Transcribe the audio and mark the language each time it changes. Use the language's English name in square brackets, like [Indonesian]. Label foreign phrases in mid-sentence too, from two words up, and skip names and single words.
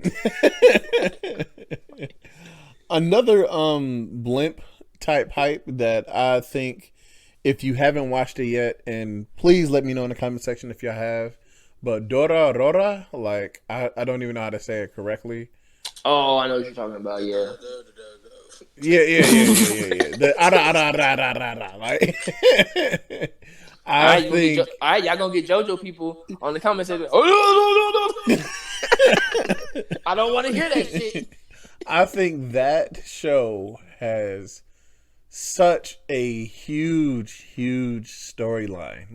[English] another blimp type hype that I think if you haven't watched it yet, and please let me know in the comment section if you have. But Dora Rora, like I don't even know how to say it correctly. Oh, I know what you're talking about. Yeah. Yeah. The [Japanese] ara ara [English] ra ra ra ra. Like, All I right, you gonna get think all right. Y'all gonna get JoJo people on the comment section. Oh no. I don't want to hear that shit. I think that show has such a huge storyline.